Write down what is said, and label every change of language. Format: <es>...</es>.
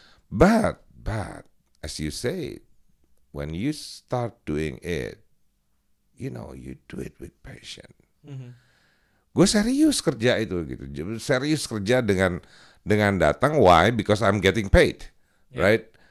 <en>But as you say, when you start doing it, you do it with passion.</en> <id>Gue serius kerja itu gitu, serius kerja dengan datang.</id> <en>Why? Because I'm getting paid, right?</en>